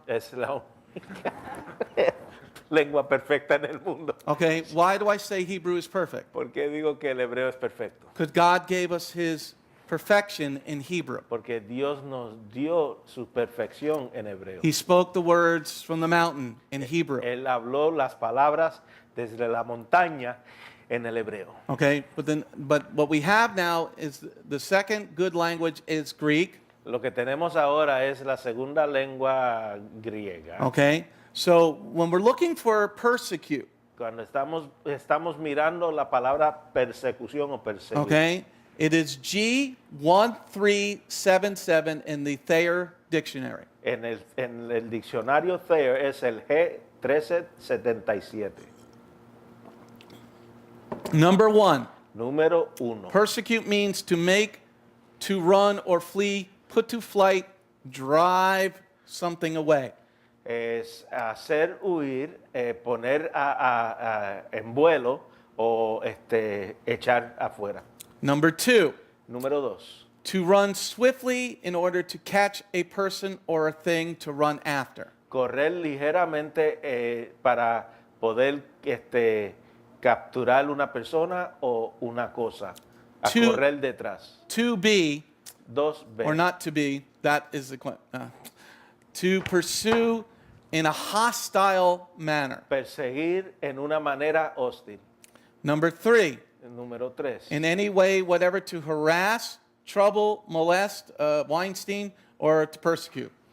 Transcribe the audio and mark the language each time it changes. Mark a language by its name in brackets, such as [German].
[Spanish] Es la única lengua perfecta en el mundo. [English] Okay, why do I say Hebrew is perfect? [Spanish] ¿Por qué digo que el hebreo es perfecto? [English] Because God gave us his perfection in Hebrew. [Spanish] Porque Dios nos dio su perfección en hebreo. [English] He spoke the words from the mountain in Hebrew. [Spanish] Él habló las palabras desde la montaña en el hebreo. [English] Okay, but what we have now is the second good language is Greek. [Spanish] Lo que tenemos ahora es la segunda lengua griega. [English] Okay, so when we're looking for persecute, [Spanish] Cuando estamos mirando la palabra persecución o perseguir, [English] okay, it is G1377 in the Thayer Dictionary. [Spanish] en el diccionario Thayer es el G1377. [English] Number 1, [Spanish] Número 1. [English] persecute means to make, to run or flee, put to flight, drive something away. [Spanish] Es hacer huir, poner en vuelo o echar afuera. [English] Number 2, [Spanish] Número 2. [English] to run swiftly in order to catch a person or a thing to run after. [Spanish] Correr ligeramente para poder capturar una persona o una cosa. A [English] To- [Spanish] correr detrás. [English] To be, [Spanish] 2B. [English] or not to be, that is the to pursue in a hostile manner. [Spanish] Perseguir en una manera hostil. [English] Number 3, [Spanish] Número 3. [English] in any way, whatever, to harass, trouble, molest, Weinstein, or to persecute.